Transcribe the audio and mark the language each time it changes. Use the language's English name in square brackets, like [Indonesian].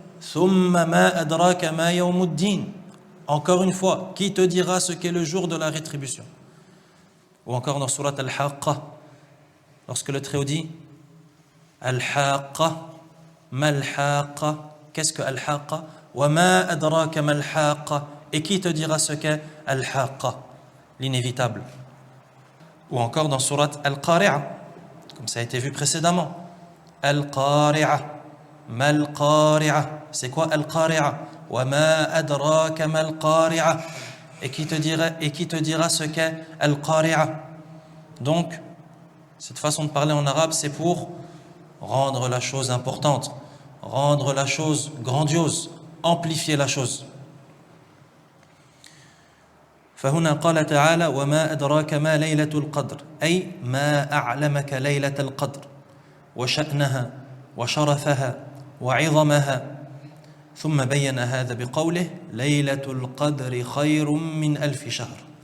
[Arabic] ثُمَّ مَا أَدْرَاكَ مَا يَوْمُ الدِّينِ. [French] Encore une fois, qui te dira ce qu'est le jour de la rétribution? Ou encore dans Surat Al-Haqqa, lorsque le Très-Haut dit [Arabic] Al-Haqqa, Mal-Haqqa. [French] Qu'est-ce que Al-Haqqa? [Arabic] وَمَا أَدْرَاكَ مَا-Al-Haqqa. [French] Et qui te dira ce qu'est Al-Haqqa, l'inévitable? Ou encore dans Surat Al-Qari'a, comme ça a été vu précédemment. [Arabic] Al-Qari'a, Mal-Qari'a. [French] C'est quoi Al-Qari'a? وَمَا أَدْرَاكَ مَا-Al-Qari'a. Et qui te dira ce qu'est Al-Qari'a? Donc, cette façon de parler en arabe, c'est pour rendre la chose importante, rendre la chose grandiose, amplifier la chose. [Arabic] فهنا قال تعالى وما أدراك ما ليلة القدر أي ما أعلمك ليلة القدر وشأنها وشرفها وعظمها ثم بين هذا بقوله ليلة القدر خير من ألف شهر.